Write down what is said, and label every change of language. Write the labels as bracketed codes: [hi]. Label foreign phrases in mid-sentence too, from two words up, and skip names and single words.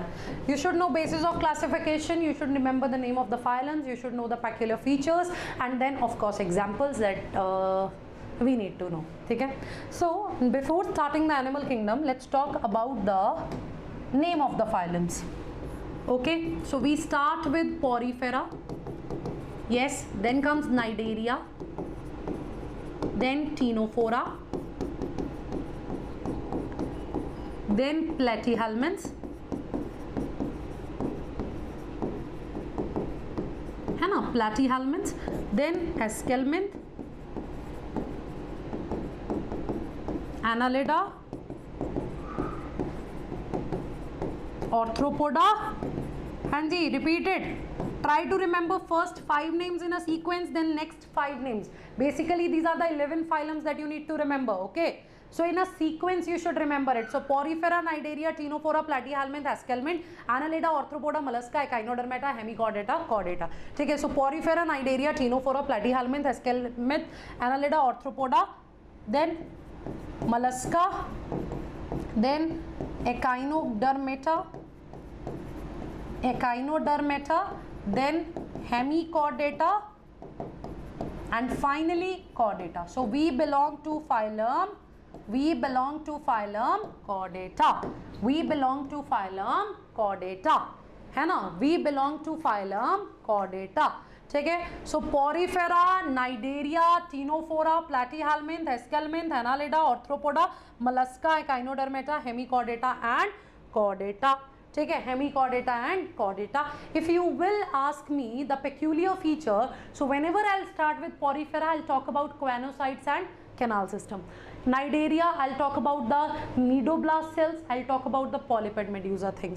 [en] You should know basis of classification, you should remember the name of the phylums, you should know the peculiar features, and then of course examples that we need to know. [hi] ठीक है. [en] So before starting the animal kingdom, let's talk about the name of the phylums. Okay, so we start with Porifera. Yes, then comes Cnidaria, then Ctenophora, then Platyhelminthes, [hi] है ना, [en] Platyhelminthes, then Aschelminthes, Annelida, Arthropoda, and जी, repeat it. Try to remember first 5 names in a sequence, then next 5 names. Basically, these are the 11 phylums that you need to remember, okay? So in a sequence you should remember it. So Porifera, Cnidaria, Ctenophora, Platyhelminthes, Aschelminthes, Annelida, Arthropoda, Mollusca, Echinodermata, Hemichordata, Chordata. [hi] ठीक है, [en] so Porifera, Cnidaria, Ctenophora, Platyhelminthes, Aschelminthes, Annelida, Arthropoda, then Mollusca, then Echinodermata, then Hemichordata, and finally Chordata. So we belong to phylum Chordata. We belong to phylum Chordata, [hi] है ना? [en] We belong to phylum Chordata. [hi] ठीक है. [en] So Porifera, Cnidaria, Ctenophora, Platyhelminthes, Aschelminthes, Annelida, Arthropoda, Mollusca, Echinodermata, Hemichordata and Chordata. [hi] ठीक है, [en] Hemichordata and Chordata. If you will ask me the peculiar feature, so whenever I'll start with Porifera, I'll talk about choanocytes and canal system. Cnidaria, I'll talk about the nidoblast cells, I'll talk about the polypid medusa things.